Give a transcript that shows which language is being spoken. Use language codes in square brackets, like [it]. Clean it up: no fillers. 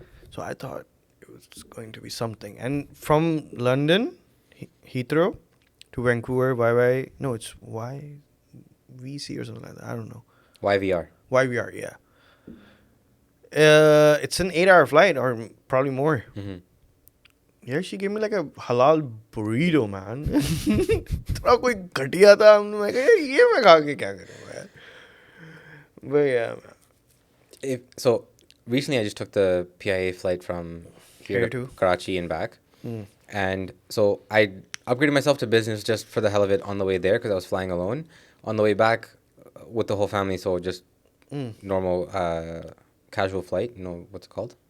[en] So I thought it was going to be something. And from London, Heathrow, to Vancouver, it's YVC or something like that. I don't know. YVR, yeah. It's an 8-hour flight or probably more. Yeah, she gave me like a halal burrito, man. [hi] थोड़ा कोई घटिया था. मैं कहा ये मैं खा के क्या करूँगा यार. [en] But yeah. So recently I just took the PIA flight from here to Karachi and back. And so I upgraded myself to business just for the hell of it on the way there because I was flying alone. On the way back with the whole family, so just normal casual flight. You know what's it called?